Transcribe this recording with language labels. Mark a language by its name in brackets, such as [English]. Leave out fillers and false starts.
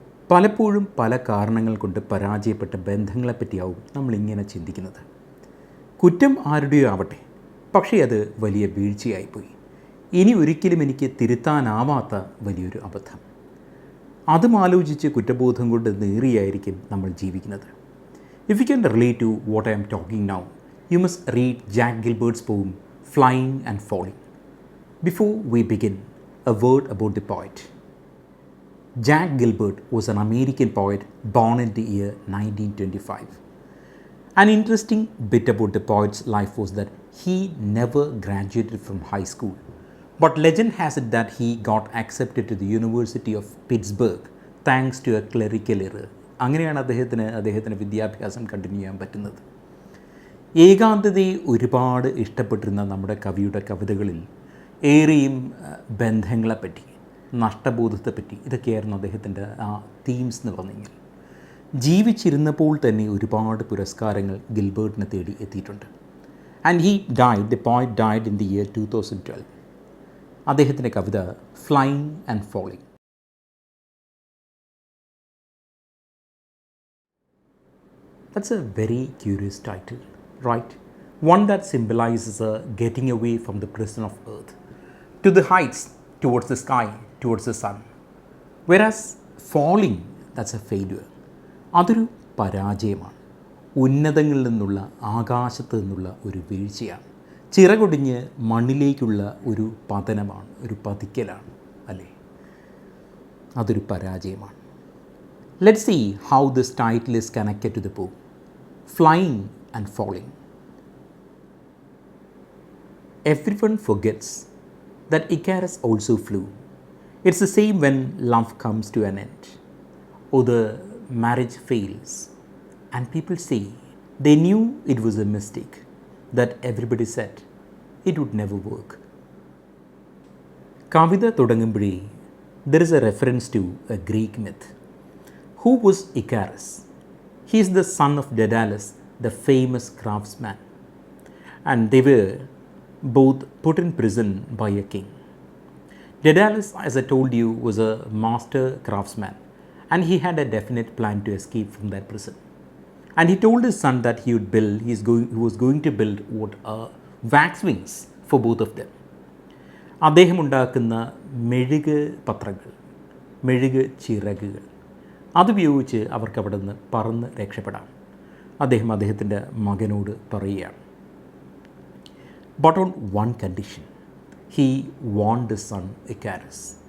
[Malayalam] പലപ്പോഴും പല കാരണങ്ങൾ കൊണ്ട് പരാജയപ്പെട്ട ബന്ധങ്ങളെപ്പറ്റിയാവും നമ്മളിങ്ങനെ ചിന്തിക്കുന്നത്. കുറ്റം ആരുടെയോ ആവട്ടെ, പക്ഷേ അത് വലിയ വീഴ്ചയായിപ്പോയി. ഇനി ഒരിക്കലും എനിക്ക് തിരുത്താനാവാത്ത വലിയൊരു അബദ്ധം. അതും ആലോചിച്ച് കുറ്റബോധം കൊണ്ട് നേറിയായിരിക്കും നമ്മൾ ജീവിക്കുന്നത്. [English] If you can relate to what I am talking now, you must read Jack Gilbert's poem Flying and Falling. Before we begin, a word about the poet. Jack Gilbert was an American poet born in the year 1925. An interesting bit about the poet's life was that he never graduated from high school. But legend has it that he got accepted to the University of Pittsburgh thanks to a clerical error. [Malayalam] അങ്ങനെയാണ് അദ്ദേഹത്തിന് വിദ്യാഭ്യാസം continue ചെയ്യാൻ പറ്റുന്നത്. ഏകാന്തതയെ ഒരുപാട് ഇഷ്ടപ്പെട്ടിരുന്ന നമ്മുടെ കവിയുടെ കവിതകളിൽ ഏറെയും ബന്ധങ്ങളെപ്പറ്റി, നഷ്ടബോധത്തെപ്പറ്റി, ഇതൊക്കെയായിരുന്നു അദ്ദേഹത്തിൻ്റെ ആ തീംസ് എന്ന് പറഞ്ഞെങ്കിൽ. ജീവിച്ചിരുന്നപ്പോൾ തന്നെ ഒരുപാട് പുരസ്കാരങ്ങൾ ഗിൽബർട്ടിനെ തേടി എത്തിയിട്ടുണ്ട്. [English] And the poet died in the year 2012. [Malayalam] അദ്ദേഹത്തിൻ്റെ കവിത [English] Flying and falling. That's a very curious title, right? One that symbolizes a getting away from the prison of earth to the heights, towards the sky, towards the sun. Whereas falling, that's a failure. [Malayalam] അതൊരു പരാജയമാണ്. ഉന്നതങ്ങളിൽ നിന്നുള്ള, ആകാശത്ത് നിന്നുള്ള ഒരു വീഴ്ചയാണ്. ചിറകൊടിഞ്ഞ് മണ്ണിലേക്കുള്ള ഒരു പതനമാണ്, ഒരു പതിക്കലാണ്, അല്ലേ? അതൊരു പരാജയമാണ്. [English] Let's see how this title is connected to the book. Flying and falling. Everyone forgets that Icarus also flew. It's the same when love comes to an end or the marriage fails and people say they knew it was a mistake, that everybody said it would never work. [Malayalam] Kavitha തുടങ്ങുമ്പോഴേ [English] there is a reference to a Greek myth. Who was Icarus? He is the son of Daedalus, the famous craftsman. And they were both put in prison by a king. Daedalus, as I told you, was a master craftsman and he had a definite plan to escape from that prison. And he told his son that he was going to build wax wings for both of them. [Malayalam] അദ്ദേഹം ഉണ്ടാക്കുന്ന മെഴുക് പത്രങ്ങൾ, മെഴുക് ചിറകുകൾ, അതുപയോഗിച്ച് അവർക്ക് അവിടെ നിന്ന് പറന്ന് രക്ഷപ്പെടാം. അദ്ദേഹത്തിൻ്റെ മകനോട് പറയുകയാണ്. [English] But on one condition, he want the son Icarus.